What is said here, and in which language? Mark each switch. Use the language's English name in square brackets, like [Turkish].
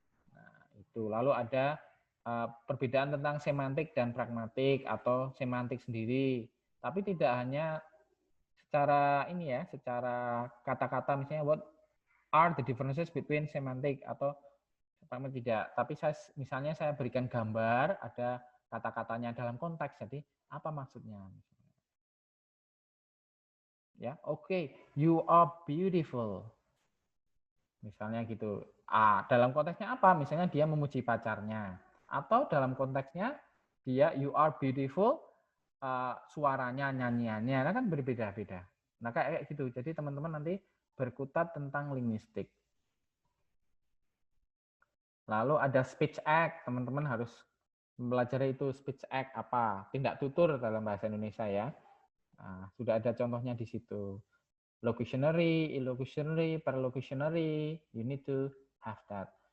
[Indonesian] Nah, itu lalu ada perbedaan tentang semantik dan pragmatik atau semantik sendiri, tapi tidak hanya secara ini ya, secara kata-kata misalnya [English] what are the differences between [Indonesian] semantik atau tidak, tapi misalnya saya berikan gambar, ada kata-katanya dalam konteks, jadi apa maksudnya? [English] Ya, oke, you are beautiful. [Indonesian] Misalnya gitu. Dalam konteksnya apa? Misalnya dia memuji pacarnya. Atau dalam konteksnya dia [English] you are beautiful, [Indonesian] suaranya, nyanyiannya, nah kan berbeda-beda. Nah kayak gitu. Jadi teman-teman nanti berkutat tentang linguistik. Lalu ada speech act, teman-teman harus mempelajari itu speech act apa, tindak tutur dalam bahasa Indonesia ya. Nah, sudah ada contohnya di situ. [English] Locutionary, illocutionary, perlocutionary, you need to have that.